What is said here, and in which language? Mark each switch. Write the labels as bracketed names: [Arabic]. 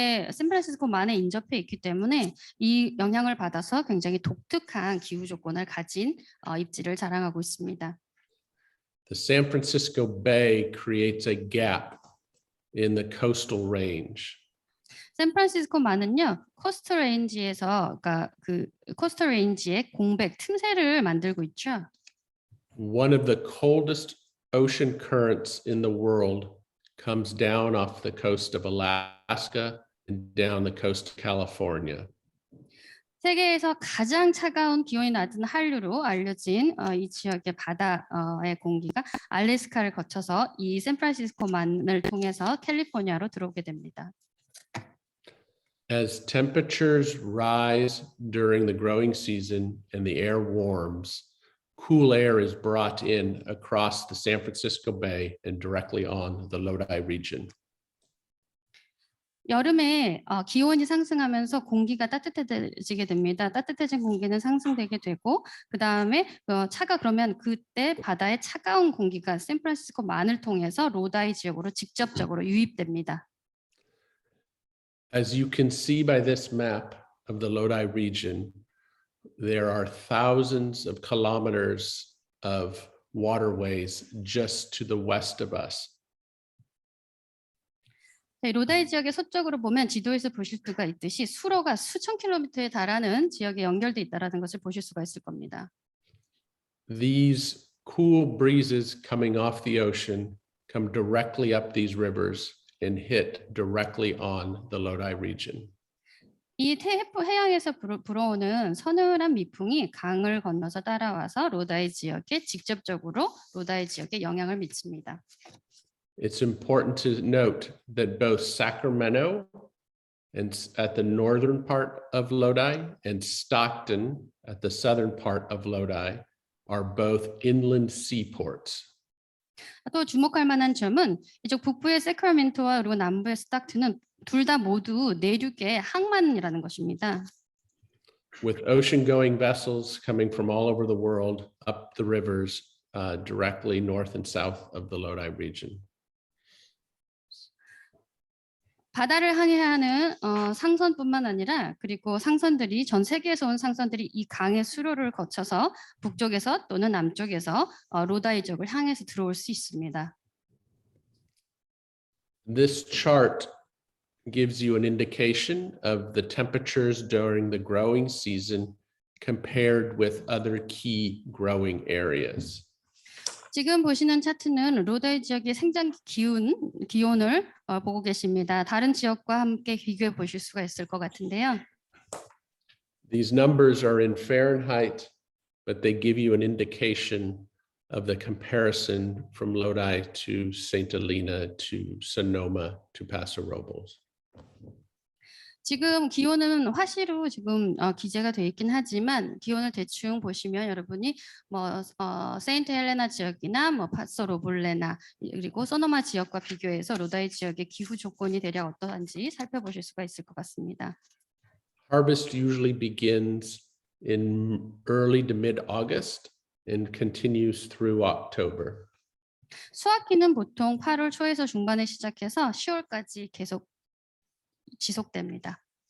[Korean] 샌프란시스코만에 인접해 있기 때문에 이 영향을 받아서 굉장히 독특한 기후 조건을 가진 잎지를 자랑하고 있습니다. [English] The San Francisco Bay creates a gap in the coastal range. [Korean] 샌프란시스코만은요, 코스트 레인지에서 그러니까 그 코스트 레인지의 공백 틈새를 만들고 있죠. [English] One of the coldest ocean currents in the world comes down off the coast of Alaska and down the coast of California. [Korean] 세계에서 가장 차가운 기온이 낮은 한류로 알려진 이 지역의 바다의 공기가 알래스카를 거쳐서 이 샌프란시스코만을 통해서 캘리포니아로 들어오게 됩니다. [English] As temperatures rise during the growing season and the air warms, cool air is brought in across the San Francisco Bay and directly on the Lodi region. [Korean] 여름에 기온이 상승하면서 공기가 따뜻해지게 됩니다. 따뜻해진 공기는 상승되게 되고 그 다음에 그러면 그때 바다의 차가운 공기가 샌프란시스코만을 통해서 로다이 지역으로 직접적으로 유입됩니다. [English] As you can see by this map of the Lodi region, there are thousands of kilometers of waterways just to the west of us. [Korean] 네, 로다이 지역의 서쪽으로 보면 지도에서 보실 수가 있듯이 수로가 수천 킬로미터에 달하는 지역에 연결돼 있다는 것을 보실 수가 있을 겁니다. [English] These cool breezes coming off the ocean come directly up these rivers and hit directly on the Lodi region. [Korean] 이 해양에서 불어오는 서늘한 미풍이 강을 건너서 따라와서 로다이 지역에 직접적으로 로다이 지역에 영향을 미칩니다. [English] It's important to note that both Sacramento and at the northern part of Lodi and Stockton at the southern part of Lodi are both inland seaports. [Korean] 또 주목할 만한 점은 이쪽 북부의 세크라멘토와 그리고 남부의 스탁트는 둘 다 모두 내륙의 항만이라는 것입니다. [English] With ocean-going vessels coming from all over the world up the rivers directly north and south of the Lodi region. [Korean] 바다를 항해하는 상선뿐만 아니라 그리고 상선들이 전 세계에서 온 상선들이 이 강의 수로를 거쳐서 북쪽에서 또는 남쪽에서 로다이 지역을 향해서 들어올 수 있습니다. [English] This chart gives you an indication of the temperatures during the growing season compared with other key growing areas. [Korean] 지금 보시는 차트는 로다이 지역의 생장기 기온을 보고 계십니다. 다른 지역과 함께 비교해 보실 수가 있을 것 같은데요. [English] These numbers are in Fahrenheit, but they give you an indication of the comparison from Lodi to St. Helena to Sonoma to Paso Robles. [Korean] 지금 기온은 화시로 지금 기재가 되어 있긴 하지만 기온을 대충 보시면 여러분이 세인트 헬레나 지역이나 파소 로블레나 그리고 소노마 지역과 비교해서 로다이 지역의 기후 조건이 대략 어떠한지 살펴보실 수가 있을 것 같습니다. [English] Harvest usually begins in early to mid-August and continues through October. [Korean] 수확기는 보통 8월 초에서 중반에 시작해서 10월까지 계속 지속됩니다.